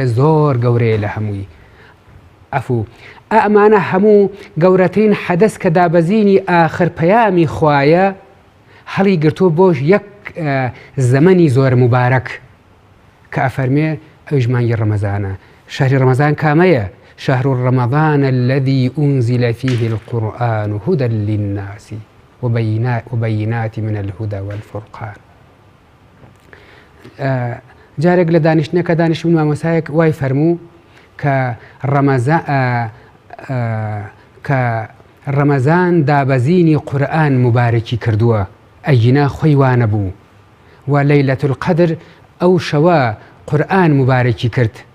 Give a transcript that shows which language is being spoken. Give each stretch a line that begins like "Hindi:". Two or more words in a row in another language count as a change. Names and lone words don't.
Central Kurdish: زۆر گەورەیە لە هەمووی ئەفوو ئەمانە هەموو گەورەترین حەدەس کە دابەزینی ئاخر پەیامی خوایە هەڵی گرتووە بۆش یەک زەمەنی زۆر مبارەک کە ئەفەرمێ ئەویش مانگی ڕەمەزانە شەهری ڕەمەزان کامەیە
Arabic: شهر رمضان الذي أنزل فيه القرآن هدى للناس وبينات من الهدى والفرقان
Central Kurdish: جارێک لە دانیشتنەکە دانیشتبوون مامۆسایەک وای فەرموو کە ڕەمەزان دابەزینی قورئان مبارەکی کردووە ئەینا خۆی وانە بوو و لەیلەت القەدر ئەو شەوە قورئان مبارەکی کرد